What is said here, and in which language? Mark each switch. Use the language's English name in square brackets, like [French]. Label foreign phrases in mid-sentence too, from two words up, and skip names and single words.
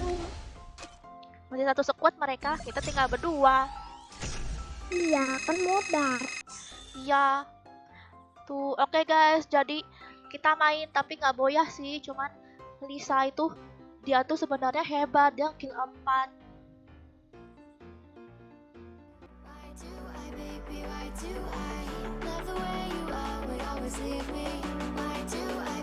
[Indonesian] Masih satu squad mereka, kita tinggal berdua. iya kan modal. Iya. Tuh, oke guys, jadi kita main tapi nggak boyah sih, cuman Lisa itu dia tuh sebenarnya hebat, dia kill 4. [English] Why do I, baby, why do I love the way you always leave me? Why do